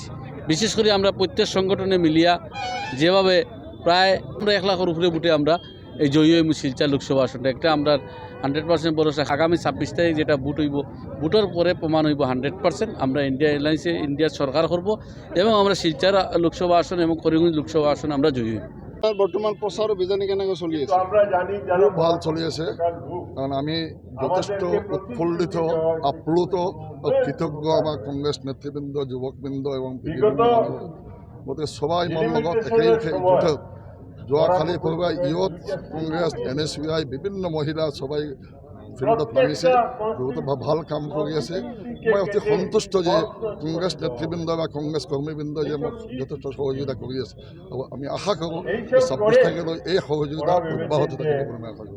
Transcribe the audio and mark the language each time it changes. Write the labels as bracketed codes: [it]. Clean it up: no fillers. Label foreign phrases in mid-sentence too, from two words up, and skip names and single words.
[bn] বিশেষ করে আমরা প্রত্যেক সংগঠনে মিলিয়া যেভাবে প্রায় আমরা 1 লাখের উপরে ভোটে আমরা এই জয়ী হইব শিলচর লোকসভা আসনটা। একটা আমরা 100% ভরসা। আগামী 26 তারিখ যেটা ভোট হইব, ভোটের পরে প্রমাণ হইব 100% আমরা ইন্ডিয়া এলায়েন্সে ইন্ডিয়ার সরকার করব এবং আমরা শিলচর লোকসভা আসন এবং করিমগঞ্জ লোকসভা আসন আমরা জয়ী হইব। [as] বর্তমান প্রচার অভিযানে কেন চলি আছে? খুব ভাল চলি আছে, [bn] কারণ আমি যথেষ্ট উৎফুল্লিত, আপ্লুত ও কৃতজ্ঞ আমার কংগ্রেস নেতৃবৃন্দ, যুবকবৃন্দ এবং বিভিন্ন মানুষ। [as] গতিকে সবাই মন লগত একেই উঠে যোৱাকালি পূৰ্বে ইয়ুথ কংগ্ৰেছ, NSUI বিভিন্ন মহিলা সবাই ফিল্ডত নামিছে বহুতো ভাল কাম কৰি আছে মই অতি সন্তুষ্ট যে কংগ্ৰেছ নেতৃবৃন্দ বা কংগ্ৰেছ কৰ্মীবৃন্দ যে মোক যথেষ্ট সহযোগিতা কৰি আছে আৰু আমি আশা কৰোঁ যে 26 তাৰিখলৈ এই সহযোগিতা অব্যাহত থাকিব বুলি মই আশা কৰোঁ।